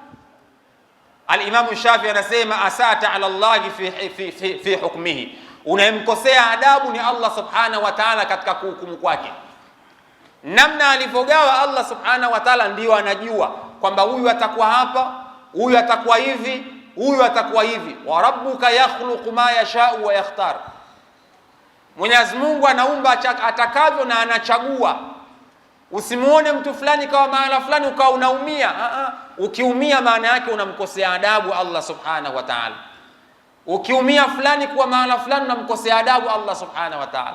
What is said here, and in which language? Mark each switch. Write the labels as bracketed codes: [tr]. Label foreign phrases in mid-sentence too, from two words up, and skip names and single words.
[sw] Al-Imam Shafi'i anasema, [ar] أساء على الله في حكمه, [sw] unayemkosea adabu ni Allah [ar] سبحانه وتعالى [sw] katika kuhukumu kwake. Namna alivyogawa Allah [ar] سبحانه وتعالى [sw] ndio anajua kwamba huyu atakuwa hapa, huyu atakuwa hivi, huyu atakuwa hivi. [ar] وربك يخلق ما يشاء ويختار, [sw] Mwenyezi Mungu anaumba atakavyo na anachagua. Usimuone mtu fulani kawa maana fulani ukawa unaumia. Ukiumia maana yake unamkosea adabu Allah [ar] سبحانه وتعالى. [sw] Ukiumia fulani kwa maana fulani unamkosea adabu Allah [ar] سبحانه وتعالى.